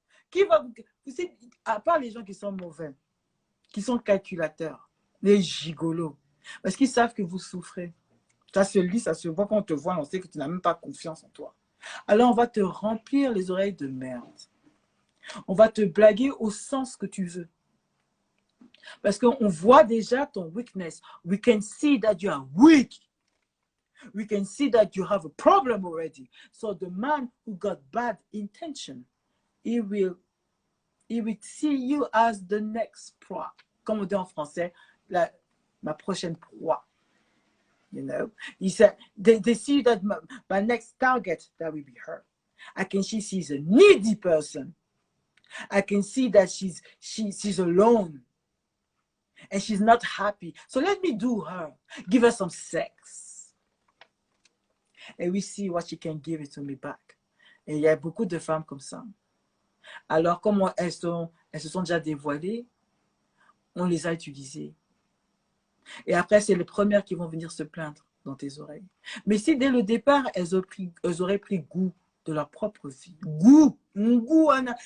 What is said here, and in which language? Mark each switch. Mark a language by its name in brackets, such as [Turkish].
[French] Qui va vous savez, à part les gens qui sont mauvais, qui sont calculateurs, les gigolos, parce qu'ils savent que vous souffrez. Ça se lit, ça se voit, quand on te voit, on sait que tu n'as même pas confiance en toi. Alors on va te remplir les oreilles de merde. On va te blaguer au sens que tu veux. Parce qu'on voit déjà ton weakness. [English] We can see that you are weak. We can see that you have a problem already. So the man who got bad intention, he will see you as the next proie. [French] Comme on dit en français, ma prochaine proie. [English] You know, he said, they see that my next target, that will be her. I can see she's a needy person. I can see that she's alone. And she's not happy. So let me do her. Give her some sex. And we see what she can give it to me back. [French] Et il y a beaucoup de femmes comme ça. Alors, comme elles se sont déjà dévoilées, on les a utilisées. Et après, c'est les premières qui vont venir se plaindre dans tes oreilles. Mais si dès le départ, elles auraient pris goût de leur propre vie. Goût. Anna.